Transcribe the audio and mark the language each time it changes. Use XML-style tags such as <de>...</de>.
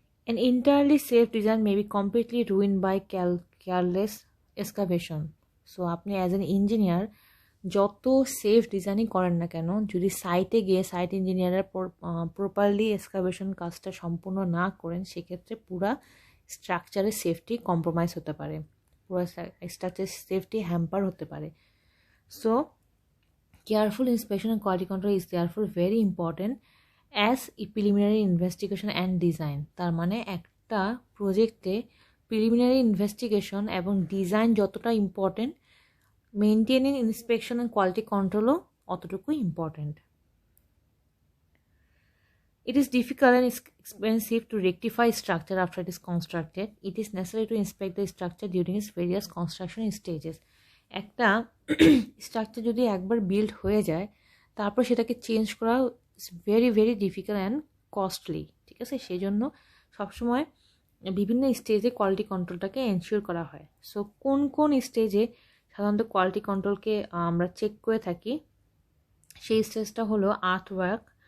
<en>An entirely safe design may be completely ruined by careless excavation.</en> <bn>So আপনি as an engineer যত safe ডিজাইনই করেন না কেন, যদি সাইটে গিয়ে সাইট ইঞ্জিনিয়ারের প্রপারলি এক্সকাভেশন কাজটা সম্পূর্ণ না করেন, সেক্ষেত্রে পুরা স্ট্রাকচারের সেফটি কম্প্রোমাইজ হতে পারে, পুরো স্ট্রাকচারের সেফটি হ্যাম্পার হতে পারে।</bn> <en>So careful inspection and quality control is therefore very important as preliminary investigation and design.</en> <bn>তার মানে একটা প্রজেক্টে প্রিলিমিনারি ইনভেস্টিগেশন এবং ডিজাইন যতটা important, maintaining inspection and quality কন্ট্রোলও অতটুকুই important.</bn> <en>It is difficult and expensive to rectify structure after it is constructed. It is necessary to inspect the structure during its various construction stages.</en> <bn>একটা structure যদি একবার build হয়ে যায়, তারপর সেটাকে change করা very very difficult and costly, ঠিক আছে। সেই জন্য সবসময় বিভিন্ন স্টেজে কোয়ালিটি কন্ট্রোলটাকে এনশিওর করা হয়। সো কোন কোন স্টেজে সাধারণত কোয়ালিটি কন্ট্রোলকে আমরা চেক করে থাকি। সেই স্টেজটা হলো আর্থওয়ার্ক।</bn>